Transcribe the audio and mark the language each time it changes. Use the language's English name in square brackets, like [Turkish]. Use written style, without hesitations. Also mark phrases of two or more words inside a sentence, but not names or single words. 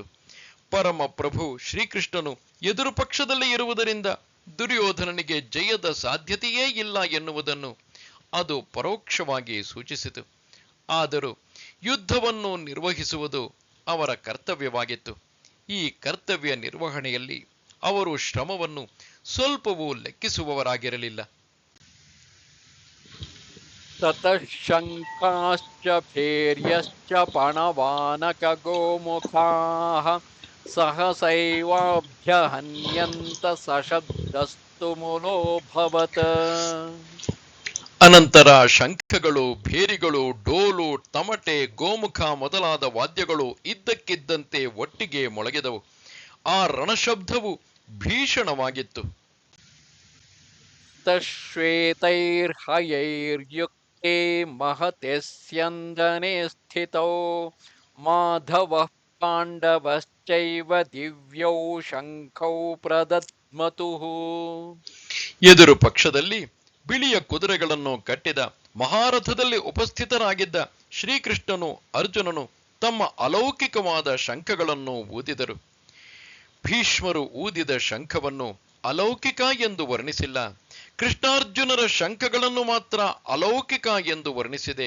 [Kannada] ಪರಮ ಪ್ರಭು ಶ್ರೀಕೃಷ್ಣನು ಎದುರು ಪಕ್ಷದಲ್ಲಿ ಇರುವುದರಿಂದ ದುರ್ಯೋಧನನಿಗೆ ಜಯದ ಸಾಧ್ಯತೆಯೇ ಇಲ್ಲ ಎನ್ನುವುದನ್ನು ಅದು ಪರೋಕ್ಷವಾಗಿ ಸೂಚಿಸಿತು. ಆದರೂ ಯುದ್ಧವನ್ನು ನಿರ್ವಹಿಸುವುದು ಅವರ ಕರ್ತವ್ಯವಾಗಿತ್ತು. ಈ ಕರ್ತವ್ಯ ನಿರ್ವಹಣೆಯಲ್ಲಿ ಅವರು ಶ್ರಮವನ್ನು ಸ್ವಲ್ಪವೂ ಲೆಕ್ಕಿಸುವವರಾಗಿರಲಿಲ್ಲ. [Sanskrit] ततः शङ्खाश्च भैर्यश्च पणवानकगोमुखाः सहसैवाभ्यहन्यन्त सशब्दस्तु मुलोऽभवत्। [Kannada] ಅನಂತರ ಶಂಖಗಳು, ಭೇರಿಗಳು, ಡೋಲು, ತಮಟೆ, ಗೋಮುಖ ಮೊದಲಾದ ವಾದ್ಯಗಳು ಇದ್ದಕ್ಕಿದ್ದಂತೆ ಒಟ್ಟಿಗೆ ಮೊಳಗಿದವು. ಆ ರಣಶಬ್ದವು ಭೀಷಣವಾಗಿತ್ತು. [Sanskrit] ಶ್ವೇತೈರ್ಹಯೈರ್ಯುಕ್ತೆ महते स्यन्दने स्थितौ माधवः पाण्डवश्चैव दिव्यौ शङ्खौ प्रदध्मतुः। [Kannada] ಎದುರು ಪಕ್ಷದಲ್ಲಿ ಬಿಳಿಯ ಕುದುರೆಗಳನ್ನು ಕಟ್ಟಿದ ಮಹಾರಥದಲ್ಲಿ ಉಪಸ್ಥಿತರಾಗಿದ್ದ ಶ್ರೀಕೃಷ್ಣನು, ಅರ್ಜುನನು ತಮ್ಮ ಅಲೌಕಿಕವಾದ ಶಂಖಗಳನ್ನು ಊದಿದರು. ಭೀಷ್ಮರು ಊದಿದ ಶಂಖವನ್ನು ಅಲೌಕಿಕ ಎಂದು ವರ್ಣಿಸಿಲ್ಲ, ಕೃಷ್ಣಾರ್ಜುನರ ಶಂಖಗಳನ್ನು ಮಾತ್ರ ಅಲೌಕಿಕ ಎಂದು ವರ್ಣಿಸಿದೆ.